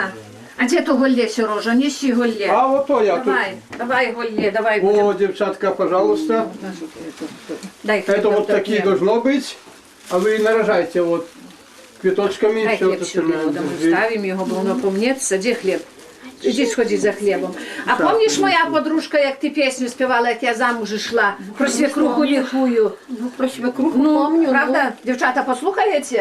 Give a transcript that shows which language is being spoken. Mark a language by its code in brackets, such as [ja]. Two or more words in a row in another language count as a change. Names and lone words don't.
[uk] А де то голлє, Сережа? Неси голлє. [ru] А вот то я тут. [uk] Давай голлє, давай. [ru] О, девчатка, пожалуйста. Дай хлеб, Это вот такие должно быть. А вы нарожайте вот квіточками. Дай все [uk] хліб [ru] это [uk] сюди, ми вставимо його, бо воно помнеться. Де хліб? Іди сходи за хлібом. А пам'ятаєш, моя подружка, як ти пісню співала, як я замуж йшла? Про свекруху лікую. Ну, про свекруху Ну, [ru] помню. [uk] правда? Дівчата, послухаєте?